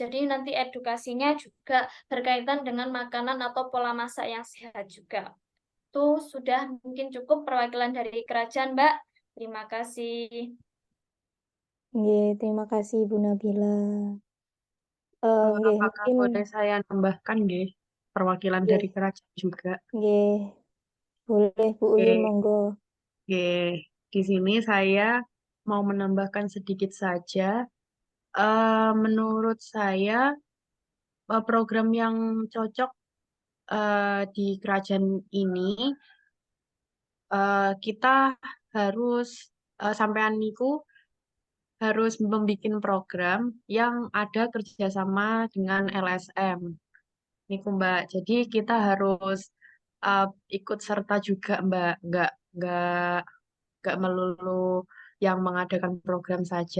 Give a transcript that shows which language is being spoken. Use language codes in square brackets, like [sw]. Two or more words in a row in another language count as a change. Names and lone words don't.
[id] Jadi nanti edukasinya juga berkaitan dengan makanan atau pola masak yang sehat juga. Itu sudah mungkin cukup perwakilan dari kerajaan, Mbak. Terima kasih. Nggih, terima kasih Bu Nabila. Nggih, Apakah mungkin boleh saya nambahkan nggih perwakilan nggih, dari kerajaan juga? nggih, boleh Bu Uyun Oke, monggo. oke. Di sini saya mau menambahkan sedikit saja. Menurut saya program yang cocok di kerajaan ini kita harus [jv] sampean niku [id] harus membuat program yang ada kerjasama dengan LSM. Niku Mbak. Jadi kita harus uh, ikut serta juga Mbak. Nggak melulu yang mengadakan program saja.